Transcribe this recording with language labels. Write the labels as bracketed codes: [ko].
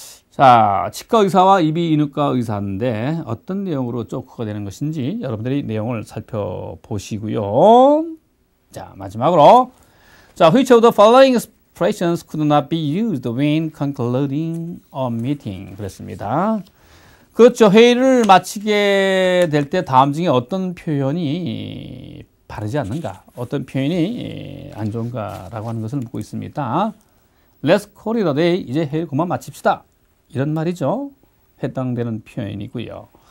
[ko] 자, 치과 의사와 이비인후과 의사인데 어떤 내용으로 조커가 되는 것인지 여러분들이 내용을 살펴보시고요. 자, 마지막으로 자, [en] which of the following expressions could not be used when concluding a meeting 그랬습니다. [ko] 그렇죠. 회의를 마치게 될 때 다음 중에 어떤 표현이 바르지 않는가, 어떤 표현이 안 좋은가라고 하는 것을 묻고 있습니다. [en] Let's call it a day. [ko] 이제 회의 그만 마칩시다. 이런 말이죠. 해당되는 표현이고요.